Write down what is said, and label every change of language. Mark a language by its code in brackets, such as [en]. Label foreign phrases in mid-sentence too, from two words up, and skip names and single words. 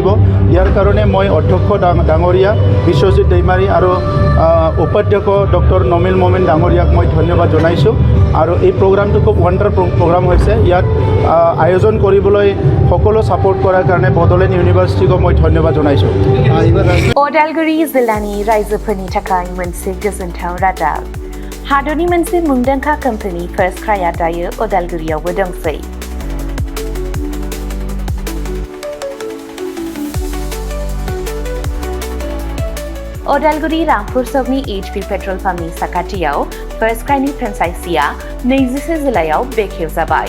[as] ইয়াৰ কাৰণে মই অধ্যক্ষ ডাঙৰীয়া বিশ্বজিত দৈমাৰী আৰু উপাধ্যক্ষ ডক্টৰ নমিল মমিন ডাঙৰীয়াক মই ধন্যবাদ জনাইছোঁ আৰু এই প্ৰগ্ৰামটো খুব [en] wonder program [as] হৈছে। ইয়াত আয়োজন কৰিবলৈ সকলো ছাপোৰ্ট কৰাৰ কাৰণে বড'লেণ্ড ইউনিভাৰ্চিটিকো মই ধন্যবাদ জনাইছোঁ। [brx] अदालगुरि जिल्लानि रायजोफोरनि थाखाय मोनसे गोजोनथाव रादाब। हादरनि मोनसे मुंदांखा कम्पानि फार्स्ट क्राइआ दायो अदालगुरियावबो दंसै। अदालगुरि रामपुर सकनि HP पेट्रल पाम्पनि साखाथियाव फार्स्ट क्राइनि फ्रेन्चाइजिआ 21 जिल्लायाव बेखेवजाबाय।